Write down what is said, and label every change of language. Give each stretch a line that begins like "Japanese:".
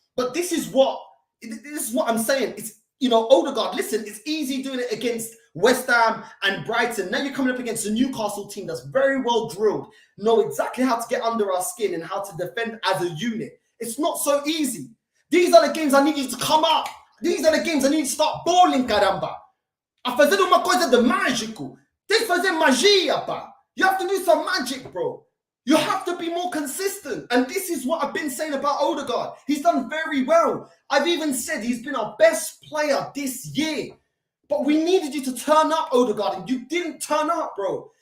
English: But this is what I'm saying. It's, Odegaard, listen, it's easy doing it against West Ham and Brighton. Now you're coming up against a Newcastle team that's very well drilled, know exactly how to get under our skin and how to defend as a unit. It's not so easy. These are the games I need you to come up. These are the games I need to start balling, caramba.
Portuguese: A fazer uma coisa de mágico. Tem que fazer magia, pá.
English: You have to do some magic, bro. You have to be more consistent. And this is what I've been saying about Odegaard. He's done very well. I've even said he's been our best player this year. But we needed you to turn up, Odegaard, and you didn't turn up, bro.